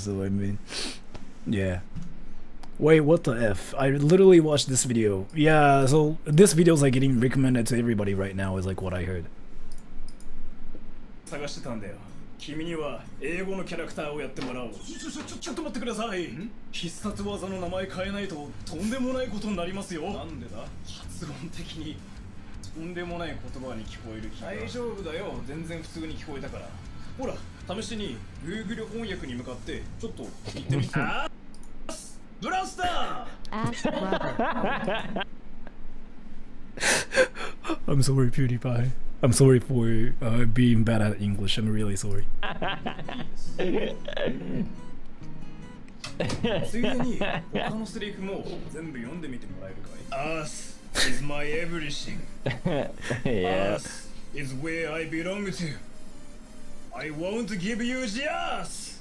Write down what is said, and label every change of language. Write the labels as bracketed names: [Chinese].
[English] So I mean, yeah. Wait, what the F? I literally watched this video. Yeah, so this video is like getting recommended to everybody right now is like what I heard. [Japanese] 探してたんだよ。君には英語のキャラクターをやってもらおう。ちょっと待ってください。必殺技の名前変えないととんでもないことになりますよ。なんでだ？発音的にとんでもない言葉に聞こえる気が。大丈夫だよ。全然普通に聞こえたから。ほら、試しに Google 翻訳に向かってちょっと言ってみて。ブラスター！ [English] I'm sorry, PewDiePie. I'm sorry for being bad at English. I'm really sorry. [Japanese] ついでに他のセリフも全部読んでみてもらえるかい？ [English] Us is my everything. Yeah. Us is where I belong to. I want to give you the us.